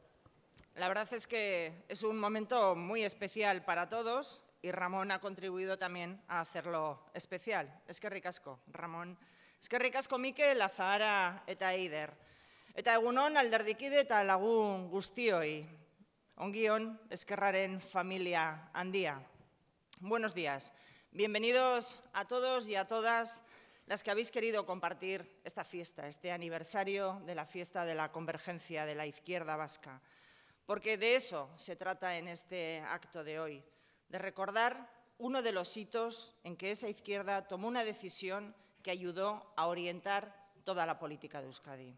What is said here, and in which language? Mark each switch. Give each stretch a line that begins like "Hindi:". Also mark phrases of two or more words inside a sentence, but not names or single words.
Spanish: La verdad es que es un momento muy especial para todos y Ramón ha contribuido también a hacerlo especial.
Basque: Eskerrik asko, Ramón. Eskerrik asko Mikel, Azahara eta Eider. Eta egunon alderdikide eta lagun guztioi. Ongion, Ezkerraren familia handia.
Spanish: Buenos días. Bienvenidos a todos y a todas las que habéis querido compartir esta fiesta, este aniversario de la fiesta de la convergencia de la izquierda vasca. Porque de eso se trata en este acto de hoy, de recordar uno de los hitos en que esa izquierda tomó una decisión que ayudó a orientar toda la política de Euskadi.